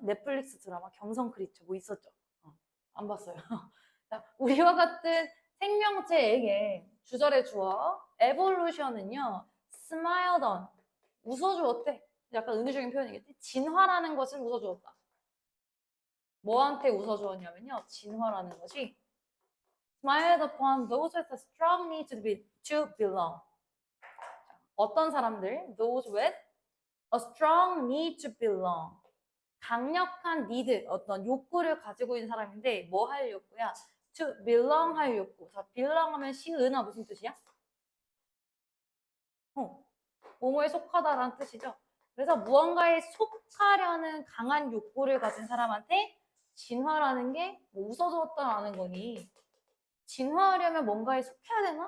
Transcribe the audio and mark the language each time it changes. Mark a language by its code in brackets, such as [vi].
[ko] 넷플릭스 드라마 경성 크리처 뭐 있었죠? 안 봤어요. 자, 우리와 같은 생명체에게 주절의 주어 evolution은요. [en] smiled on. [ko] 웃어주었대. 약간 은유적인 표현이겠지? 진화라는 것을 웃어주었다. 뭐한테 웃어주었냐면요. 진화라는 것이 [en] smiled upon those with a strong need to belong. [ko] 어떤 사람들? [en] Those with a strong need to belong. [ko] 강력한 need, 어떤 욕구를 가지고 있는 사람인데 뭐 할 욕구야? [en] to belong [ko] 할 욕구. 자, belong 하면 시은아 무슨 뜻이야? 뭐뭐에 속하다라는 뜻이죠. 그래서 무언가에 속하려는 강한 욕구를 가진 사람한테 진화라는 게뭐 웃어줬다라는 거니 진화하려면 뭔가에 속해야 되나?